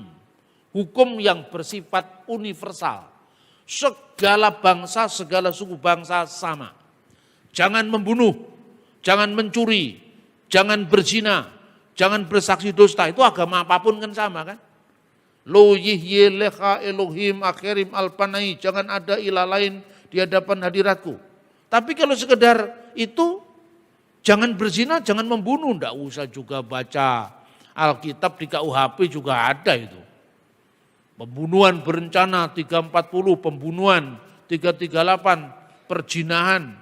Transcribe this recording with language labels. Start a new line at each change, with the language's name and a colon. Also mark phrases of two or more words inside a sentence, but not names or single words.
Indonesian: Hukum yang bersifat universal. Segala bangsa, segala suku bangsa sama. Jangan membunuh, jangan mencuri, jangan berzina, jangan bersaksi dusta. Itu agama apapun kan sama kan?
Hebrew: לא יהיה לך אלהים אחרים על פני.
Indonesian: Jangan ada ilah lain di hadapan hadiratku. Tapi kalau sekedar itu, jangan berzina, jangan membunuh. Nggak usah juga baca Alkitab di KUHP juga ada itu. Pembunuhan berencana 340, pembunuhan 338, perjinahan.